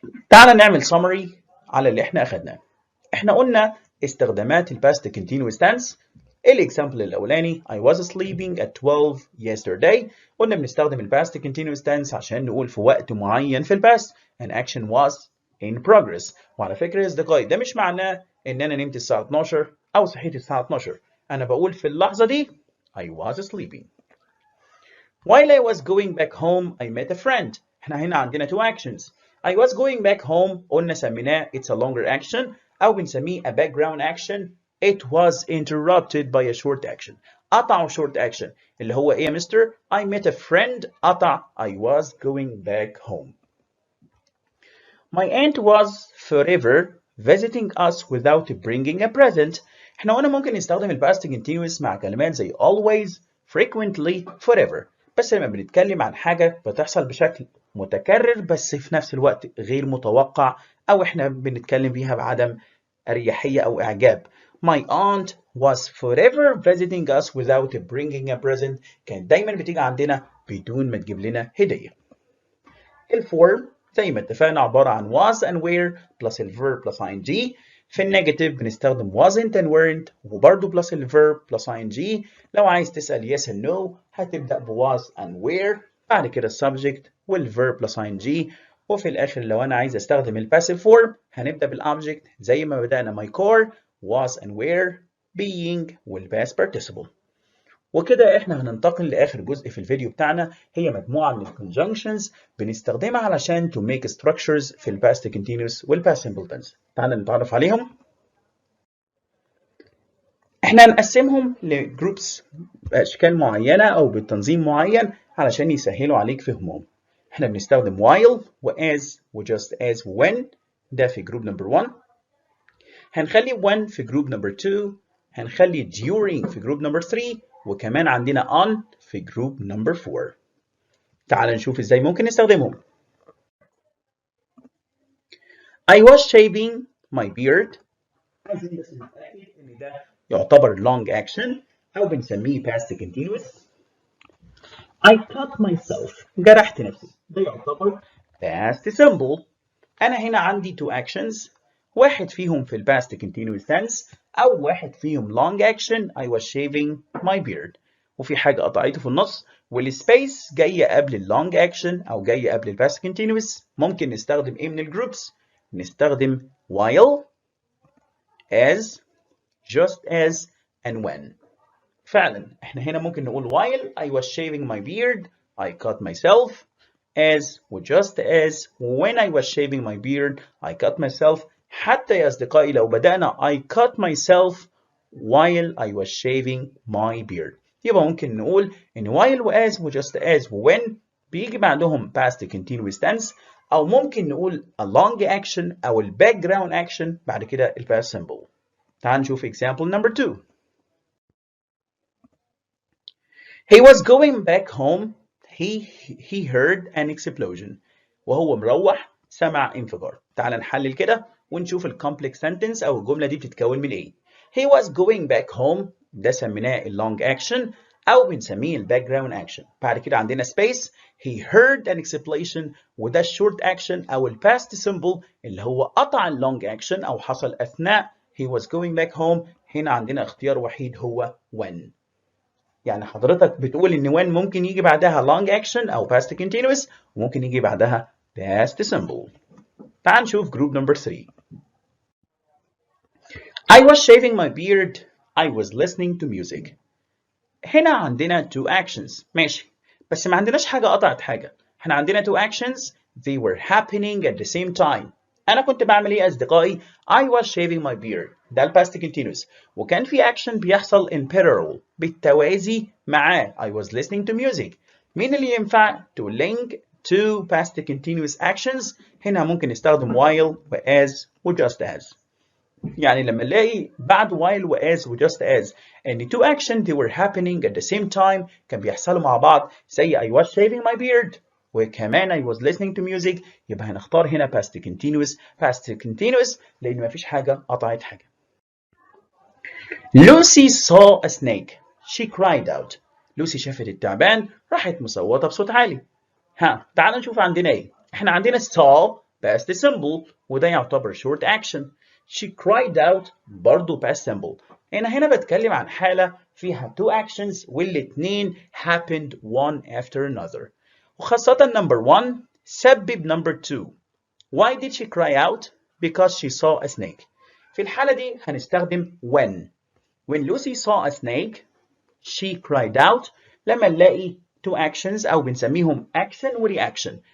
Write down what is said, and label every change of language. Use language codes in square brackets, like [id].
[ar] تعال نعمل summary على اللي احنا أخدناه. احنا قلنا استخدامات الباست continuous tense. الاكزامبل الاولاني [en] I was sleeping at 12 yesterday. [ar] قلنا بنستخدم الباست continuous tense عشان نقول في وقت معين في الباست [en] an action was in progress. [ar] وعلى فكرة يا اصدقائي ده مش معناه ان انا نمت الساعة 12 او صحيت الساعة 12. انا بقول في اللحظة دي [en] I was sleeping. While I was going back home I met a friend. [ar] احنا هنا عندنا two actions. [en] I was going back home قلنا سميناه it's a longer action أو بنسميه a background action. It was interrupted by a short action. قطعوا short action [ar] اللي هو إيه يا مستر؟ [en] I met a friend قطع I was going back home. My aunt was forever visiting us without bringing a present. [ar] احنا قلنا ممكن نستخدم الباست continuous مع كلمات زي always, frequently, forever. بس لما بنتكلم عن حاجة بتحصل بشكل متكرر بس في نفس الوقت غير متوقع أو احنا بنتكلم فيها بعدم أريحية أو إعجاب. [en] My aunt was forever visiting us without bringing a present. [ar] كانت دايما بتيجي عندنا بدون ما تجيب لنا هدية. الفورم زي ما اتفقنا عبارة عن was and were plus الverb plus ing. في النيجاتيف بنستخدم wasn't and weren't وبرضه plus الverb plus ing. لو عايز تسأل yes and no هتبدأ ب was and were بعد كده السبجكت والverb plus ing. وفي الآخر لو أنا عايز أستخدم الباسيف فورم هنبدأ بالobject زي ما بدأنا [en] my car was and were being [ar] والpast participle. وكده احنا هننتقل لاخر جزء في الفيديو بتاعنا هي مجموعه من الكونجنكشنز بنستخدمها علشان [en] to make structures [ar] في الباست continuous والباست simple tense. تعالى نتعرف عليهم. احنا هنقسمهم لجروبس باشكال معينه او بتنظيم معين علشان يسهلوا عليك فهمهم. احنا بنستخدم while وas وجust as when ده في جروب نمبر 1. هنخلي when في جروب نمبر 2. هنخلي during في جروب نمبر 3 وكمان عندنا on في جروب نمبر 4. تعال نشوف ازاي ممكن نستخدمهم. [en] I was shaving my beard. [ar] عايزين بس نتأكد ان ده يعتبر long action او بنسميه past continuous. [en] I cut myself. [ar] جرحت نفسي. ده يعتبر past simple. انا هنا عندي two actions. واحد فيهم في الباست continuous tense أو واحد فيهم long action [en] I was shaving my beard [ar] وفي حاجة قطعته في النص والسبيس جاية قبل اللونج action أو جاية قبل الباست continuous. ممكن نستخدم إيه من الجروبس؟ نستخدم while, as, just as, and when. فعلا احنا هنا ممكن نقول [en] while I was shaving my beard I cut myself. As وجust as when I was shaving my beard I cut myself. [ar] حتى يا أصدقائي لو بدأنا [en] I cut myself while I was shaving my beard [ar] يبقى ممكن نقول إن while و as و just as و when بيجي بعدهم past continuous tense أو ممكن نقول a long action أو ال background action بعد كده ال past simple. [en] تعال نشوف example number 2. He was going back home. He heard an explosion. [ar] وهو مروح سمع انفجار. تعال نحلل كده ونشوف الكومبلكس sentence أو الجملة دي بتتكون من إيه. [en] He was going back home [ar] ده سميناه اللونج [en] action أو بنسميه الباك action. [ar] بعد كده عندنا space. [en] He heard an explosion وده الشورت action أو الباست simple [ar] اللي هو قطع اللونج [en] action أو حصل أثناء he was going back home. [ar] هنا عندنا اختيار وحيد هو when. يعني حضرتك بتقول ان when ممكن يجي بعدها long action او past continuous وممكن يجي بعدها past simple. [en] تعال نشوف group number 3. I was shaving my beard. I was listening to music. [ar] هنا عندنا two actions ماشي بس ما عندناش حاجة قطعت حاجة. احنا عندنا [en] two actions they were happening at the same time. [ar] أنا كنت بعمل إيه يا أصدقائي؟ [en] I was shaving my beard ده ال past continuous وكان في action بيحصل in parallel بالتوازي معاه I was listening to music. [ar] مين اللي ينفع [en] to link two past continuous actions؟ [ar] هنا ممكن نستخدم while و as و just as. يعني لما نلاقي بعد while و as و just as ان [en] two actions they were happening at the same time [ar] كان بيحصلوا مع بعض زي [en] I was shaving my beard [ar] وكمان [en] I was listening to music [ar] يبقى هنختار هنا past continuous لأن مفيش حاجة قطعت حاجة. [en] Lucy saw a snake. She cried out. [ar] لوسي شافت التعبان راحت مصوتة بصوت عالي. ها تعال نشوف عندنا ايه. [en] احنا عندنا saw past simple وده يعتبر short action. She cried out برضو past simple. [ar] هنا بتكلم عن حالة فيها [en] two actions والاتنين happened one after another. [ar] وخاصة number one سبب number two. [en] Why did she cry out? Because she saw a snake. [ar] في الحالة دي هنستخدم when. [en] When Lucy saw a snake, she cried out. [ar] لما نلاقي two actions أو بنسميهم action و reaction.